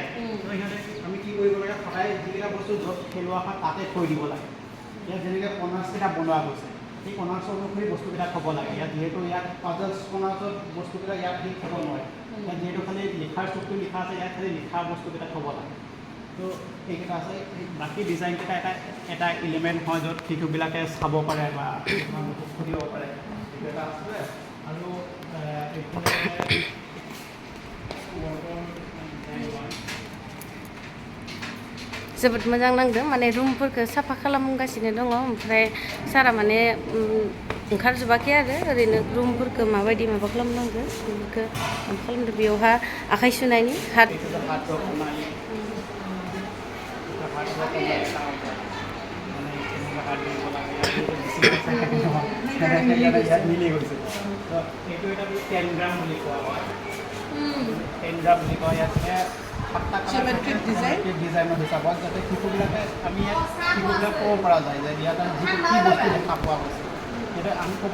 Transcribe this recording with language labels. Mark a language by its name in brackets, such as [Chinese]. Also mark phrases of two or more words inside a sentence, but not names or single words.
[Assamese] তো সিহঁতে আমি কি কৰিব লাগে সদায় যিকেইটা বস্তু য'ত খেলোৱা হয় তাতে থৈ দিব লাগে ইয়াত যেনেকৈ কৰ্নাৰ্ছকেইটা বনোৱা গৈছে সেই কৰ্নাৰ্ছৰ অনুসৰি বস্তুকেইটা থ'ব লাগে ইয়াত যিহেতু ইয়াত পাজলছ কৰ্নাৰ্ছত বস্তুকেইটা ইয়াত সি থ'ব নোৱাৰে ইয়াত যিহেতু খালি লিখাৰ চুকটো লিখা আছে ইয়াত খালি লিখাৰ বস্তুকেইটা থ'ব লাগে তো এইকেইটা আছে বাকী ডিজাইনকেইটা এটা এলিমেণ্ট হয় য'ত শিশুবিলাকে চাব পাৰে বা সুধিব পাৰে এইটো এটা আছে আৰু [Bodo] जोबोद मोजां नांदों माने रुमफोरखौ साफा खालामगासिनो दङ ओमफ्राय सारा माने ओंखारजोबाखै आरो ओरैनो रुमफोरखौ माबायदि माबा खालामनांगौ बेफोरखौ खालामदों बेयावहा आखाइ सुनायनि हात [Assamese] মিলি গৈছে এইটো এটা 10 গ্ৰাম বুলি কোৱা হয় 10 গ্ৰাম বুলি কোৱা ইয়াত ডিজাইনৰ হিচাপত যাতে শিশুবিলাকে আমি ইয়াত শিশুবিলাক ক'ব পৰা যায় যে ইয়াত যিটো কি বস্তু দেখা পোৱা গৈছে সেইটো আমি ক'ব